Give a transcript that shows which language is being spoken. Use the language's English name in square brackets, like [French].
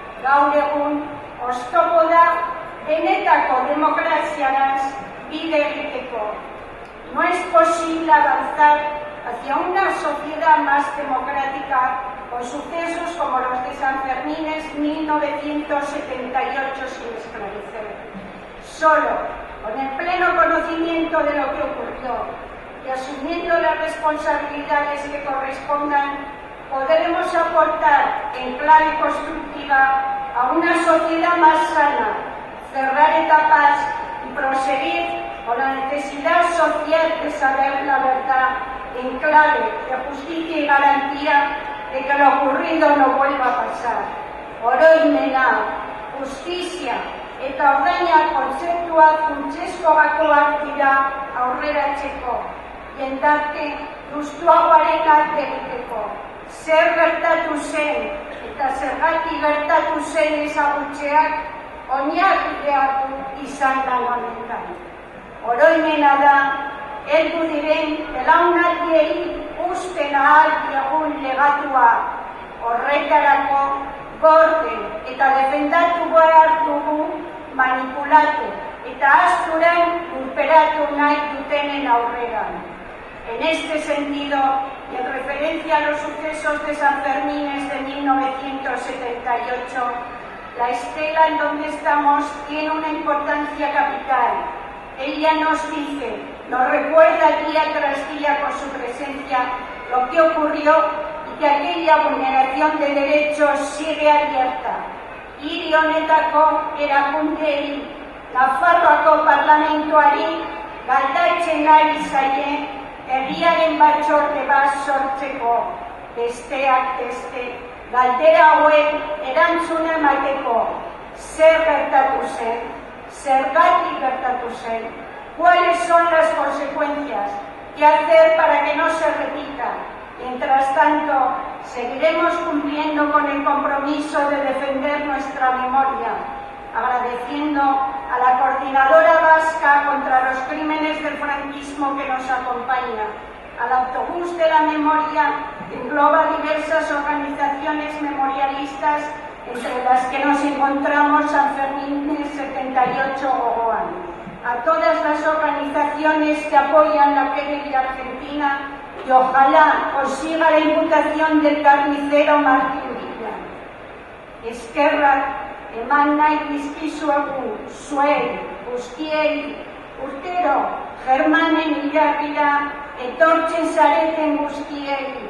[Basque] Gaur egun oztopo da benetako demokraziaraz bide egiteko. [Spanish] No es posible avanzar hacia una sociedad más democrática con sucesos como los de San Fermín 1978 sin esclarecer. Solo con el pleno conocimiento de lo que ocurrió y asumiendo las responsabilidades que correspondan, podremos aportar en clave constructiva a una sociedad más sana, cerrar etapas y proseguir con la necesidad social de saber la verdad en clave de justicia y garantía de que lo ocurrido no vuelva a pasar. [Basque] Oroimena, justizia eta ordaina kontzeptua funtsezko gakoak dira aurreratzeko, jendarte justuagoaren alde egiteko. Zer gertatu zen eta zergatik gertatu zen ezagutzeak oinarria izan da honetan. Oroimena da heldu diren belaunaldiei uzten ahal diegun legatua. Horretarako gorde eta defendatu behar dugu manipulatu eta ahazturen lurperatu nahi dutenen aurreran. [Spanish] En este sentido, y en referencia a los sucesos de San Fermín de 1978, la estela en donde estamos tiene una importancia capital. Ella nos dice, nos recuerda día tras día con su presencia lo que ocurrió y que aquella vulneración de derechos sigue abierta. [Basque] Hiri honetako erakundeei, Nafarroako parlamentuari galdatzen ari zaie herriaren batzorde bat sortzeko, besteak beste, galdera hauek erantzuna emateko. Zer gertatu zen, zergatik gertatu zen, [Spanish] cuáles son las consecuencias, qué hacer para que no se repita. Mientras tanto, seguiremos cumpliendo con el compromiso de defender nuestra memoria, agradeciendo a la Coordinadora Vasca contra los Crímenes del Franquismo que nos acompaña, al Autobús de la Memoria, que engloba diversas organizaciones memorialistas, entre las que nos encontramos San Fermín 78 Gogoan, a todas las organizaciones que apoyan la guerrilla argentina y ojalá consiga la imputación del carnicero Martín Villa. [Basque] Eskerrak eman nahi dizkizuegu zuei guztiei urtero Germanen hilarrira etortzen zareten guztiei.